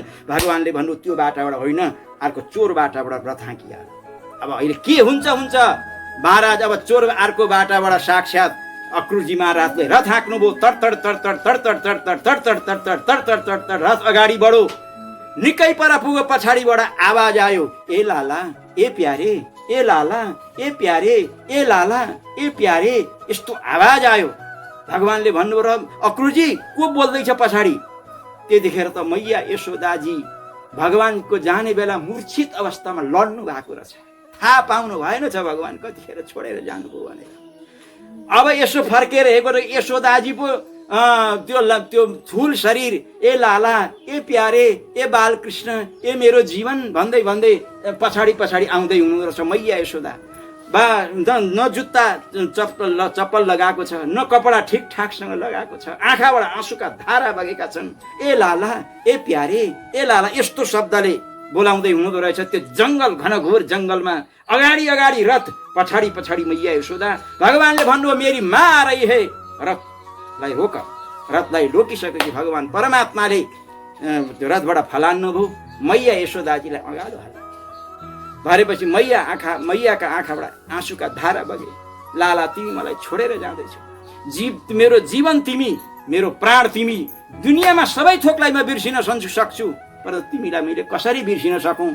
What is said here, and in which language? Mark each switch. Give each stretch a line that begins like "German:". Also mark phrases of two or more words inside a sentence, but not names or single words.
Nepali: भगवानले भन्नु, त्यो बाटाबाट होइन, अर्को चोर बाटाबाट रथ हाँकिया। अब अहिले के हुन्छ महाराज। अब चोर अर्को बाटाबाट साक्षात अक्रूरजी महाराजले रथ हाँक्नुभयो। तड रथ अगाडि बढो। निकै पर पुगो। पछाडिबाट आवाज आयो,
Hindi: ए लाला, ए प्यारे, ए लाला, ए प्यारे, ए लाला, ए प्यारे,
Nepali: यस्तो आवाज आयो। भगवानले भन्नुभयो र अक्रुरजी को बोल्दैछ पछाडि। त्यतिखेर त मैया यशोदाजी भगवानको जाने बेला मूर्छित अवस्थामा लड्नु भएको रहेछ। थाहा पाउनु भएन छ भगवान कतिखेर छोडेर जानुभयो भनेर। अब यसो फर्केर हेरेको र यशोदाजी पो त्यो थुल शरीर,
Hindi: ए लाला, ए प्यारे,
Nepali: ए बालकृष्ण, ए मेरो जीवन भन्दै भन्दै पछाडि पछाडि आउँदै हुनु रहेछ मैया यशोदा। न जुत्ता चप्पल लगाएको छ, न कपडा ठिकठाकसँग लगाएको छ, आँखाबाट आँसुका धारा बगेका छन्।
Hindi: ए लाला, ए प्यारे, ए लाला
Nepali: यस्तो शब्दले बोलाउँदै हुनुहुँदो रहेछ। त्यो जङ्गल, घनघोर जङ्गलमा अगाडि अगाडि रथ, पछाडि पछाडि मैया यशोदा। भगवानले भन्नुभयो
Hindi: मेरी माँ आ रही है,
Nepali: रथलाई रोक। रथलाई रोकिसकेपछि भगवान परमात्माले रथबाट फलान्नुभयो, मैया यशोदाजीलाई अगाडि हाल्यो। भरेपछि मैयाका आँखाबाट आँसुका धारा बगे। लाला तिमी मलाई छोडेर जाँदैछौ, मेरो जीवन तिमी, मेरो प्राण तिमी, दुनियाँमा सबै थोकलाई म बिर्सिन सक्छु, तर तिमीलाई मैले कसरी बिर्सिन सकौँ?